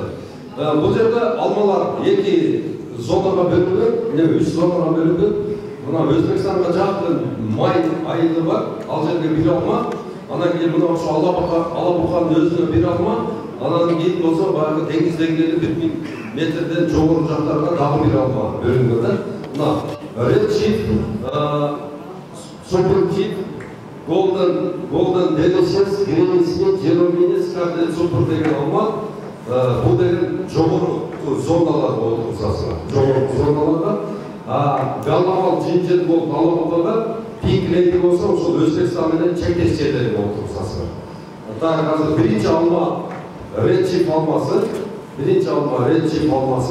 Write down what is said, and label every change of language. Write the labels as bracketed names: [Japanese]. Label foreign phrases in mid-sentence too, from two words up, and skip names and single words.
[Kyrgyz] Бул жерде алмалар 2 зонага бөлүнгөн, 3 зонага бөлүнгөн. Мына Өзбекстанга жакын май айылы бар, ал жерге бир алма. Анан кийин мына ошо Алабуканын өзүнө бир алма. Анан кийин болсо баягы деңиз деңгээли 1000 метрден жогору жактарга дагы бир алма бөлүнгөн да. Мына Red Chip, Super Chip, Golden Delicious, Green Smith, Zero Minis, Scarlet Super деген алма. Бул деген жогору зоналар болуп турсасыңар. Жогору зоналарда Галламал Джинжер болуп Алабукада, Pink Lady болсо ошол Өзбекстан менен чектеш жерлери болуп турсасыңар. Так, азыр биринчи алма Red Chip алмасы, биринчи алма Red Chip алмасы.